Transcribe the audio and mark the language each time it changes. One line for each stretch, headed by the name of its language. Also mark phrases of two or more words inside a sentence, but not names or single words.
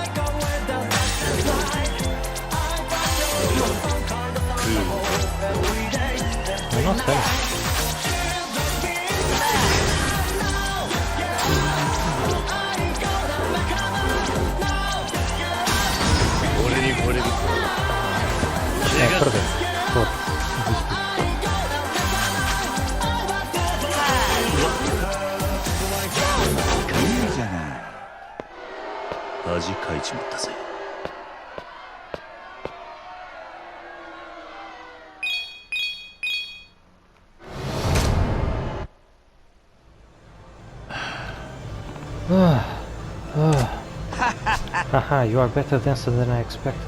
Spanish: No sé. Perdón. Disculpa.
Japanese: いいじゃない。恥かいちまったぜ。
English: Haha, you are better dancer than I expected.